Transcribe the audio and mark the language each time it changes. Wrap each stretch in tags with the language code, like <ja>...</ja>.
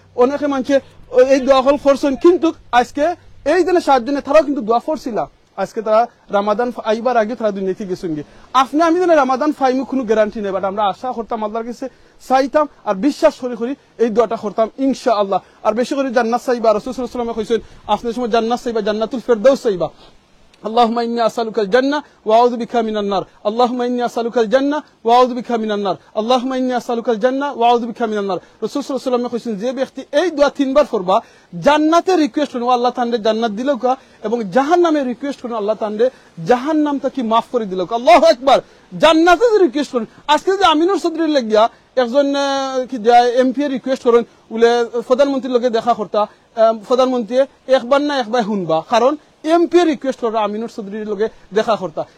<bn>অনেকে মানুষে এই দোয়া হল ফরছেন, কিন্তু আজকে এই দিনে 7 দিনে তারাও কিন্তু দোয়া ফরছিল। আজকে তারা রামাদান আইবার আগে তারা দুনিয়াতে গেছেন। আপনি আমি জানি রামাদান ফাইমু কোনো গ্যারান্টি নেই, বাট আমরা আশা করতাম আল্লাহর কাছে চাইতাম আর বিশ্বাস করি এই দোয়াটা করতাম ইনশাআল্লাহ। আর বেশি করে জান্নাত চাইবা, রাসূল সাল্লাল্লাহু আলাইহি ওয়াসাল্লাম কইছেন আপনার সময় জান্নাত চাইবা, জান্নাতুল ফেরদাউস চাইবা।</bn> <ar>اللهم إني أسألك الجنة وأعوذ بك من النار اللهم إني أسألك الجنة وأعوذ بك من النار اللهم إني أسألك الجنة وأعوذ بك من النار।</ar> <bn>রাসূল সাল্লাল্লাহু আলাইহি ওয়াসাল্লাম কইছেন যে ব্যক্তি এই দোয়া 3 বার পড়বা, জান্নাতের রিকোয়েস্ট করবে আল্লাহ তাআলা জান্নাত দিলো কা, এবং জাহান্নামের রিকোয়েস্ট করবে আল্লাহ তাআলা জাহান্নামটা কি maaf করে দিলো কা। আল্লাহু আকবার। জান্নাতের রিকোয়েস্ট করুন। আজকে যে আমিনুর চৌধুরীর লাগিয়া একজন কি এমপি রিকোয়েস্ট করেন বলে প্রধানমন্ত্রীর লগে দেখা করতা, প্রধানমন্ত্রী একবার না একবার শুনবা, কারণ এমপি রিকোয়েস্ট করা আমিনুর চৌধুরীর লগে দেখা করতা।</bn>